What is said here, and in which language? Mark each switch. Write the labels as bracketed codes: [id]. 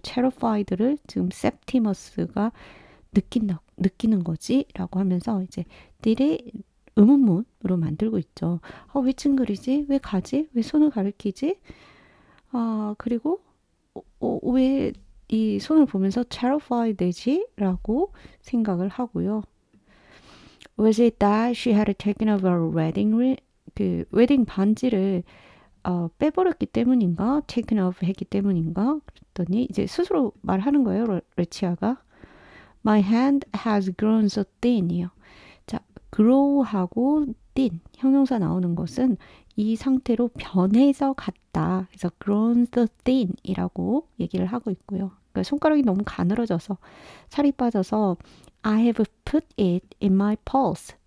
[ko] terrified를 지금 셉티머스가 느끼는 거지라고 하면서 이제 딜이 의문문으로 만들고 있죠. 왜 찡그리지? 왜 가지? 왜 손을 가리키지? 그리고 왜 이 손을 보면서 terrified 되지? 라고 생각을 하고요. [en] Was it that she had taken off her wedding ring? [ko] 그 웨딩 반지를 빼버렸기 때문인가? [en] taken off [ko] 했기 때문인가? 그랬더니 이제 스스로 말하는 거예요. 레치아가. [en] My hand has grown so thin이요. [ko] 자, grow하고 thin 형용사 나오는 것은 이 상태로 변해져 갔다. 그래서 [en] grown so thin [ko] 이라고 얘기를 하고 있고요. 그러니까 손가락이 너무 가늘어져서 살이 빠져서 [en] I have put it in my purse.